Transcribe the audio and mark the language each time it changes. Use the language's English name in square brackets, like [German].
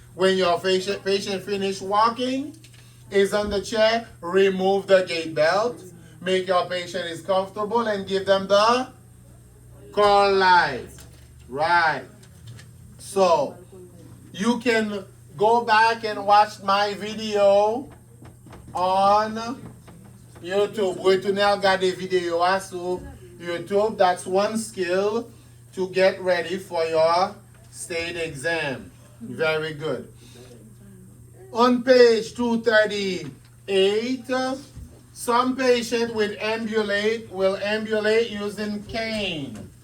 [English] When your patient finish walking, is on the chair, remove the gait belt, make your patient is comfortable and give them the call light. Right. So, you can go back and watch my video on YouTube. [French] Retournez regarder vidéo sur YouTube. [English] That's one skill to get ready for your state exam. Very good. On page 238, some patient with ambulate will ambulate using cane.